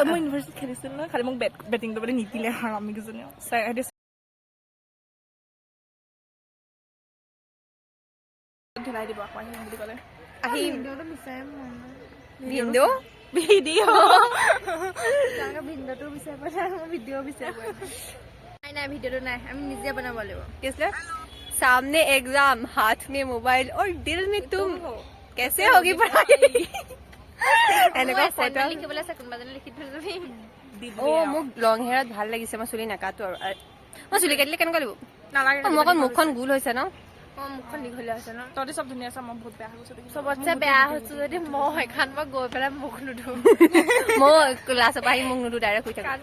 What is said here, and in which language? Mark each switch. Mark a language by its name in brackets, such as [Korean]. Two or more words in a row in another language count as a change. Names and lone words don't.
[Assamese] মই ইউনিভাৰ্চিটিত খেলিছিলো নহয় খালি মোক বেটিং কৰিবলৈ নিদিলে হাৰামি কেইজনীয়ে ঢিলাই দিব আকৌ আহিম বুলি ক'লে আহিম ভিডিঅ'টো নাই আমি নিজে বনাব লাগিব [Hindi] सामने एग्जाम हाथ में मोबाइल और दिल में तुम कैसे होगी पढ़ाई [Assamese] মোক [English] long hairত [Assamese] ভাল লাগিছে মই চুলি নাকাটো আৰু মই চুলি কাটিলে কেনেকুৱা লাগিব নালাগে মোৰ অকণ মুখখন গোল হৈছে ন মুখখন দীঘলীয়া হৈছে ন তহঁতি চব ধুনীয়া আছে মই বহুত বেয়া হৈছো চবতছে বেয়া হৈছো যদি মই এখন মই গৈ পেলাই মুখ নুধো মই ক্লাছৰ পৰা আহি মুখ নুধো ডাইৰেক্ট শুই থাকো